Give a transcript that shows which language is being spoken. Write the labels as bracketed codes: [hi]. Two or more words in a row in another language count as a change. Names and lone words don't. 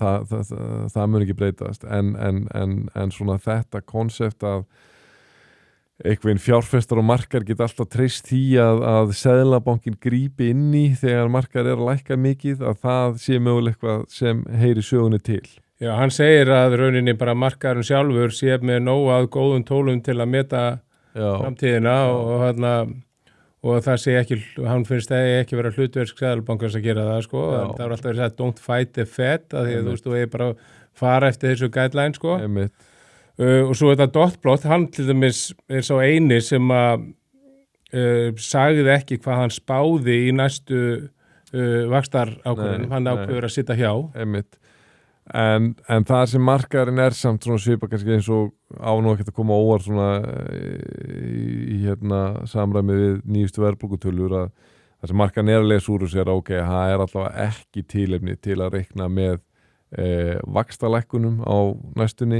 [is] Það mun ekki breytast en svona þetta konsept að einhvern fjárfestar og markar geta alltaf treyst því að Seðlabankinn grípi inn í þegar markar að lækka mikið, að það sé mögulega eitthvað sem heyri sögunni til. Já, hann segir að rauninni bara markarinn sjálfur sé með nóg að góðum tólum til að meta framtíðina og það sé ekki, hann finnst það ekki vera hlutverk Seðlabankans að gera það, sko. Það er alltaf verið sagt, [en] don't fight the Fed, [is] að því að þú veist, þú er bara að fara eftir þessu guideline, sko. Og svo þetta dotplot, hann til dæmis er sá eini sem að sagði ekki hvað hann spáði í næstu vaxtarákvörðunum, hann ákveður að sitja hjá. En það sem markaðurinn er samt svona svipa kannski eins og á nú ekkert að koma óvart svona í samræmi við nýjustu verðbólgutölur, að það sem markaðurinn er að lesa úr og sér ok, það er allavega ekki tilefni til að reikna með vaxtalækkunum á næstunni.